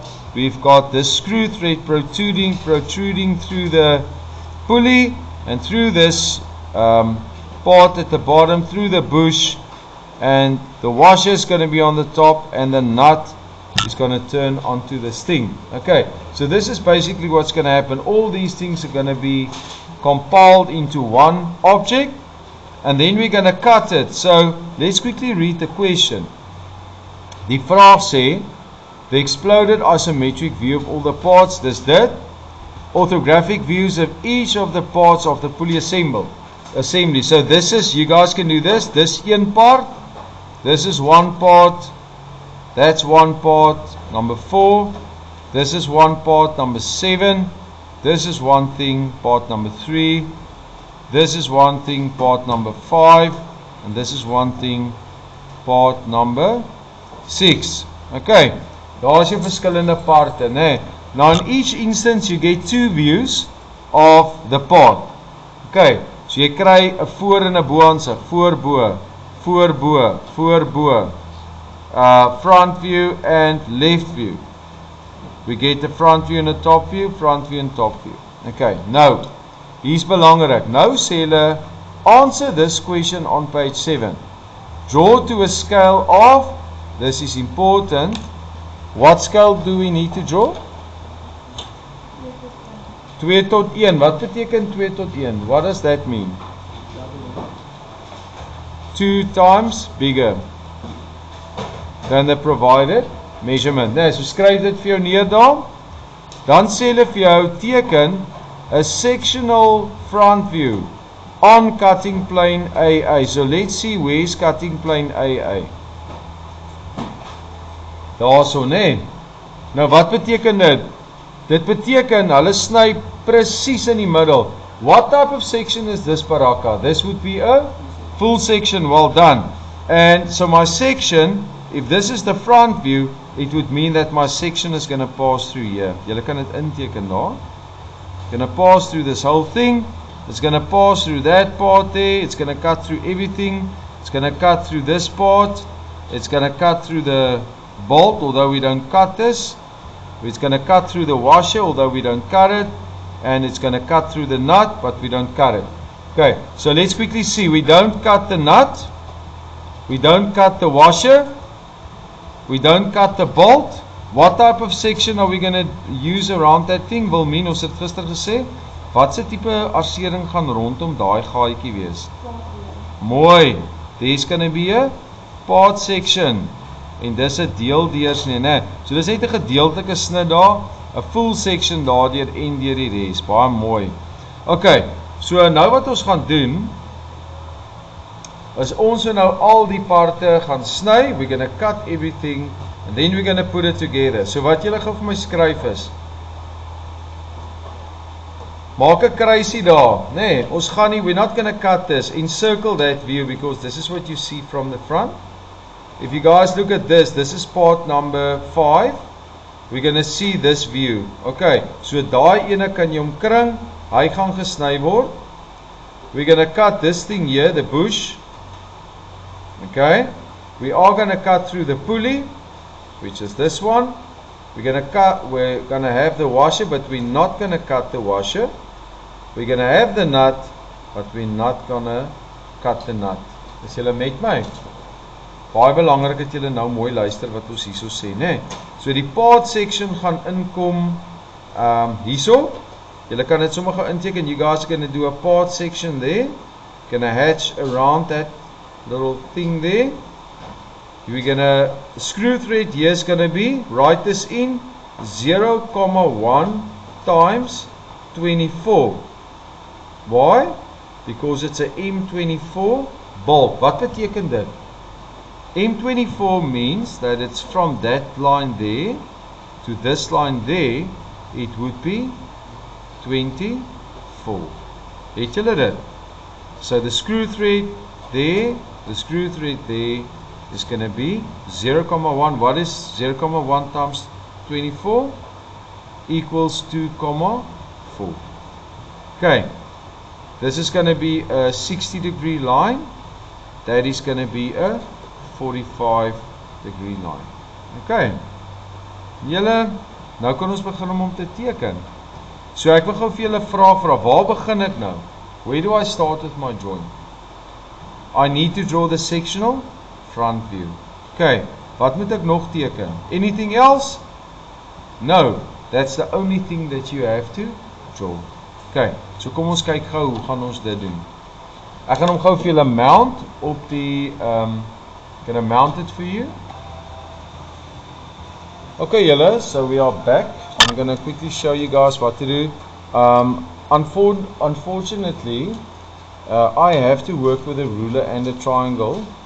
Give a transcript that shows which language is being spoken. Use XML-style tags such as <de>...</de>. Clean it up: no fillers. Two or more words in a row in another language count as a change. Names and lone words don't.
<en>We've got this screw thread protruding through the pulley and through this part at the bottom, through the bush, and the washer is going to be on the top, and the nut is going to turn onto this thing. Okay, so this is basically what's going to happen. All these things are going to be compiled into one object, and then we're going to cut it. So let's quickly read the question.</en> <af>Die vraag sê,</af> <en>the exploded isometric view of all the parts, this did. Orthographic views of each of the parts of the pulley assembly. So this is, you guys can do this. This one part, this is one part, that's one part, number 4. This is one part, number 7. This is one thing, part number 3. This is one thing, part number 5. And this is one thing, part number 6. Okay.</en> <af>Daar is jou verskillende parte, né?</af> <en>Now in each instance you get 2 views of the part. Okay, so</en> <af>jy kry 'n voor en 'n bo-aansig, voorbo,</af> <en>front view and left view. We get the front view and the top view, front view and top view.</en> <af>Okay, nou, hier's belangrik. Nou sê hulle,</af> <en>answer this question on page 7. Draw to a scale of, this is important. What scale do we need to draw?</en> <af>2 tot 1. Wat beteken 2 tot 1?</af> <en>What does that mean? 2 times bigger than the provided measurement.</en> <af>Nee, so skryf dit vir jou neer daar. Dan sê hulle vir jou teken</af> <en>a sectional front view on cutting plane AA. So let's see where is cutting plane AA.</en> <af>Daarso, nee. Nou wat beteken dit? Dit beteken hulle sny presies in die middel.</af> <en>What type of section is this, Baraka? This would be a full section. Well done. And so my section, if this is the front view, it would mean that my section is going to pass through here.</en> <af>Julle kan dit inteken daar.</af> <en>Going to pass through this whole thing. It's going to pass through that part there. It's going to cut through everything. It's going to cut through this part. It's going to cut through the bolt, although we don't cut this. It's going to cut through the washer, although we don't cut it. And it's going to cut through the nut, but we don't cut it. Okay, so let's quickly see. We don't cut the nut. We don't cut the washer. We don't cut the bolt. What type of section are we going to use around that thing?</en> <af>Wilmien, ons het gister gesê, wat se tipe arsering gaan rondom daai gaatjie wees? Mooi.</af> <en>There's going to be a part section.</en> <af>En dis 'n deeldeurs nie, né? So dis net 'n gedeeltelike snit daar. 'n</af> <en>full section</en> <af>daardeur en deur die res. Baie mooi.</af> <en>Okay, so</en> <af>nou wat ons gaan doen is ons nou al die parte gaan sny.</af> <en>We're going to cut everything and then we're going to put it together.</en> <af>So wat julle gou vir my skryf is, maak 'n kruisie daar, nee, ons gaan nie,</af> <en>we're not going to cut this, encircle that view because this is what you see from the front. If you guys look at this is part number 5, we're going to see this view. Okay, so</en> <af>daai ene kan jy omkring, hy gaan gesny word.</af> <en>We're going to cut this thing here, the bush. Okay, we are going to cut through the pulley, which is this one. We're going to have the washer, but we're not going to cut the washer. We're going to have the nut, but we're not going to cut the nut.</en> <af>Is julle met my? Baie belangrik dat julle nou mooi luister wat ons hierso sê, né? So die</af> <en>part section</en> <af>gaan inkom hierso. Julle kan dit sommer gou inteken.</af> <en>You guys are going to do a part section there. Going to hatch around that little thing there. We're going to, the screw thread here is going to be, write this in, 0,1 times 24. Why? Because it's a M24 bolt.</en> <af>Wat beteken dit?</af> <en>M24 means that it's from that line there to this line there, it would be 24.</en> <af>Het julle dit?</af> <en>So the screw thread there, the screw thread there is going to be 0,1. What is 0,1 times 24? Equals 2,4. Okay, this is going to be a 60-degree line. That is going to be a 45-degree line.</en> <af>Okay, julle, nou kan ons begin om te teken. So ek wil gou vir julle vra, waar begin ek nou?</af> <en>Where do I start with my drawing? I need to draw the sectional front view.</en> <af>Okay, wat moet ek nog teken?</af> <en>Anything else? No, that's the only thing that you have to draw. Okay, so</en> <af>kom ons kyk gou, hoe gaan ons dit doen? Ek gaan hom gou vir julle mount op die,</af> <en>gonna mount it for you. Okay julle, so we are back. I'm gonna quickly show you guys what to do. Unfortunately, I have to work with a ruler and a triangle.</en>